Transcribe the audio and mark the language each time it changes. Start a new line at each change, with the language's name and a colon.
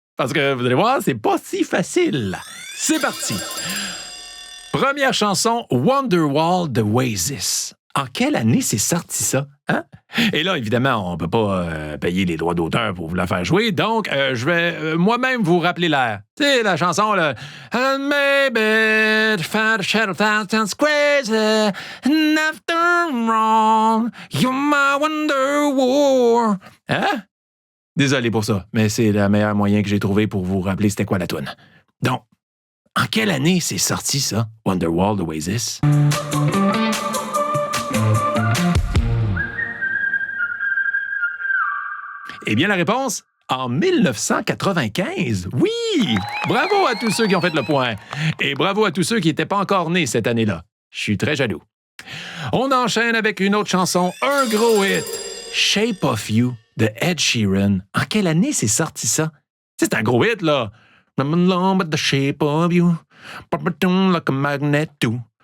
French: Parce que vous allez voir, c'est pas si facile. C'est parti! Première chanson, Wonderwall de Oasis. En quelle année c'est sorti ça? Hein? Et là, évidemment, on ne peut pas payer les droits d'auteur pour vous la faire jouer, donc je vais moi-même vous rappeler l'air. Tu sais, la chanson, là...
English: And maybe the shadow sounds crazy, and after all, you're my Wonderwall.
French: Hein? Désolé pour ça, mais c'est le meilleur moyen que j'ai trouvé pour vous rappeler c'était quoi la toune. Donc, en quelle année c'est sorti ça, Wonderwall de Oasis? Eh bien, la réponse, en 1995. Oui! Bravo à tous ceux qui ont fait le point. Et bravo à tous ceux qui n'étaient pas encore nés cette année-là. Je suis très jaloux. On enchaîne avec une autre chanson, un gros hit. Shape of You de Ed Sheeran. En quelle année c'est sorti ça? C'est un gros hit, là.
English: I'm in love with the shape of you. Like a magnet too.